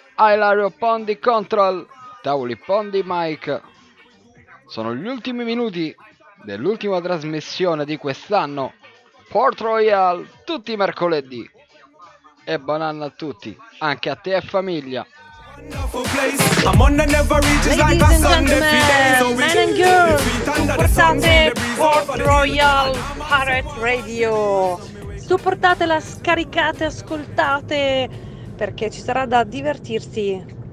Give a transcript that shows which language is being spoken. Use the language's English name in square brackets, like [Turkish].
[Italian] Ilario Pondi Control, Tavoli Pondi Mike. Sono gli ultimi minuti dell'ultima trasmissione di quest'anno. Port Royal, tutti i mercoledì. E buon anno a tutti, anche a te e famiglia. [English] I'm on the never reaches like a Sunday. Men and girls, what's up, Port Royal Pirate Radio. [Italian] Supportatela, scaricate, ascoltate, perché ci sarà da divertirsi.